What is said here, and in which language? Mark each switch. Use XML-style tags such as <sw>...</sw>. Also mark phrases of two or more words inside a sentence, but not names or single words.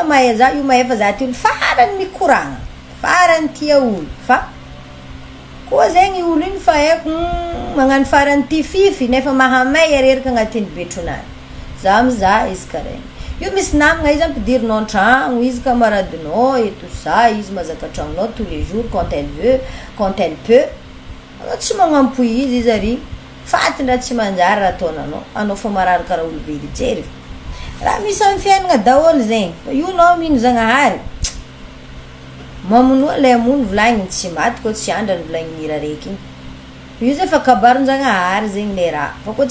<mg>mahay za io mahay fa za ty olo farany mikoragna farany tia olo fa koa zegny olo igny fa haiko magnano farany ty fify nefa mahamay arerika agnatin'ny betronany za amiza izy karaha io misy namagna izy ampidirinao antragno izy camaradinao</mg> <fr>et tout ça</fr> <mg>izy mazaka tragnonao</mg> <fr>tous les jours quand elle veut quand elle peut</fr> <mg>anao tsy magnampoy izy ary fatiny raha tsy manjary raha ataonanao anao fa marary karaha olo vely jery raha misy amy fiainana daholo zegny fa io nao mino zagnahary mamonoa lay amono volagniny tsy maty koa tsy andrany volagniny raiky igny io zay fa kabaron-jagnahary zegny le raha fa koa</mg>